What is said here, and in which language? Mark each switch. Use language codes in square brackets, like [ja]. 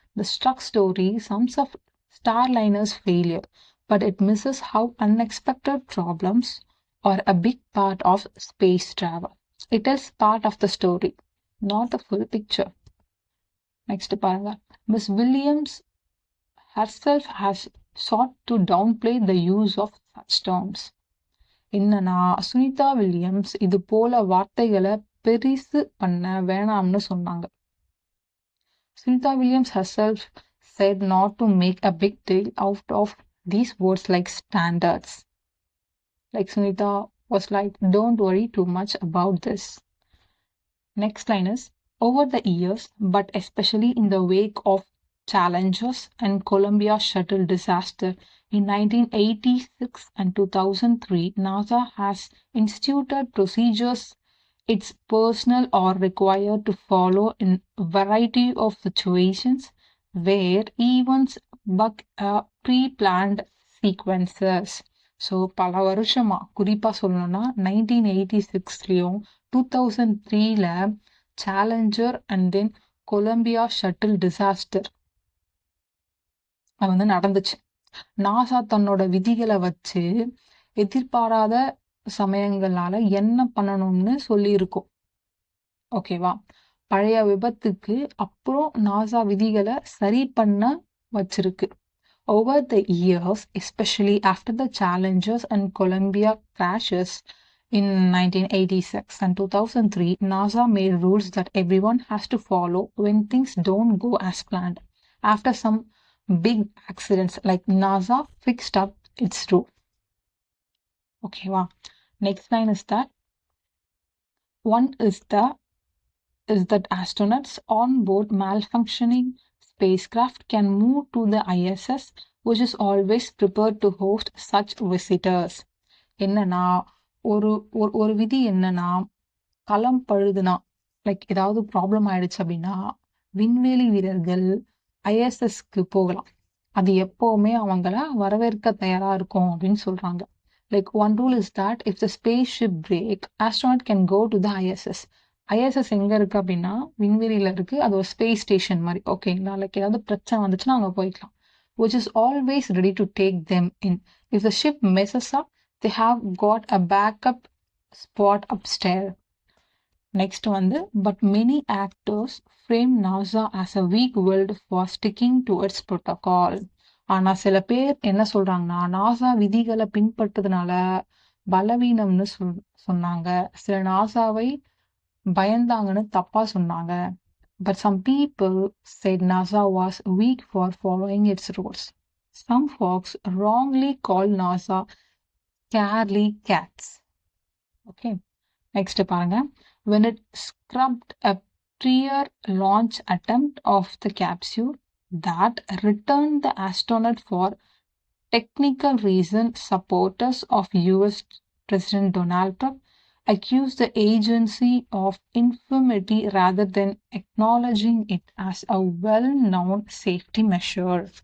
[en] The struck story sums up Starliner's failure, but it misses how unexpected problems are a big part of space travel. It is part of the story, not the full picture. Next [ta] பாருங்க. [en] Miss Williams herself has sought to downplay the use of such terms. [ta] என்னன்னா Sunita Williams இது போல வார்த்தைகளை பெரிசு பண்ண வேணாம்னு சொன்னாங்க. [en] Sunita Williams herself said not to make a big deal out of these words like standards. Like Sunita was like, don't worry too much about this. Next line is, over the years, but especially in the wake of Challengers and Columbia shuttle disaster in 1986 and 2003, NASA has instituted procedures its personnel are required to follow in a variety of situations where events buck pre-planned sequences. [ta] So பல வருஷமா குறிப்பா சொல்லணும்னா 1986லயும் 2003ல challenger [en] and then [ta] Colombia shuttle disaster அது வந்து நடந்துச்சு. NASA தன்னோட விதிகளை வச்சு எதிர்பாராத சமயங்களால என்ன பண்ணணும்னு சொல்லியிருக்கோம். ஓகேவா? பழைய விபத்துக்கு அப்புறம் நாசா விதிகளை சரி பண்ண வச்சிருக்கு. [en] Over the years, especially after the Challengers and Columbia crashes in 1986 and 2003, NASA made rules that everyone has to follow when things don't go as planned. After some big accidents, like NASA fixed up its rule. Okay, wow. Next line is that one is that astronauts on board malfunctioning spacecraft can move to the ISS, which is always prepared to host such visitors. [ta] என்னன்னா ஒரு விதி என்னன்னா, களம் பழுதுனா like ஏதாவது problem ஆயிடுச்சு அப்படின்னா விண்வெளி வீரர்கள் ஐஎஸ்எஸ்க்கு போகலாம். அது எப்பவுமே அவங்கள வரவேற்க தயாரா இருக்கும் அப்படின்னு சொல்றாங்க. [en] Like one rule is that if the space ship break astronaut can go to the ISS. [ta] ISS எங்க இருக்கு அப்படின்னா விண்வெளியில இருக்கு. அது ஒரு ஸ்பேஸ் ஸ்டேஷன் மாதிரி. ஓகேங்களா? லைக் ஏதாவது பிரச்சனை வந்துச்சுன்னா அங்க போய்க்கலாம். [en] which is always ready to take them in. If the ship messes up, they have got a backup spot upstairs. Next one, but many actors frame NASA as a weak-willed for sticking to its protocol. [ta] ஆனா சில பேர் என்ன சொல்றாங்கன்னா NASA விதிகளை பின்பற்றதுனால பலவீனம்னு சொன்னாங்க. சில நாசாவை பயந்தாங்கன்னு தப்பா சொன்னாங்க. [en] But some people said NASA was weak for following its rules. Some folks wrongly called NASA scaredy cats. Okay. Next [ta] பாருங்க. [en] When it scrubbed a prior launch attempt of the capsule that returned the astronaut for technical reason, supporters of US President Donald Trump accused the agency of infirmity rather than acknowledging it as a well-known safety measure.